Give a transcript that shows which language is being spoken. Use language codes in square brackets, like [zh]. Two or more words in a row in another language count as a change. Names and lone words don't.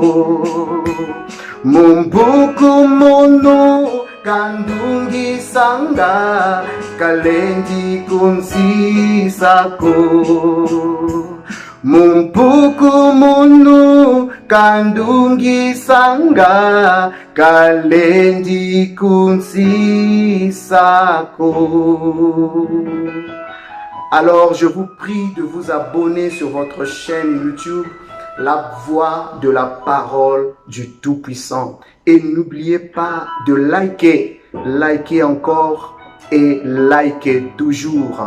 [kg] mumpuku munu kandungisanga kalendi kunsisako mumpuku munu kandungisanga kalendi kunsisako. [fr] Alors je vous prie de vous abonner sur votre chaîne YouTube La Voix de la Parole du Tout-Puissant. Et n'oubliez pas de liker, liker encore et liker toujours.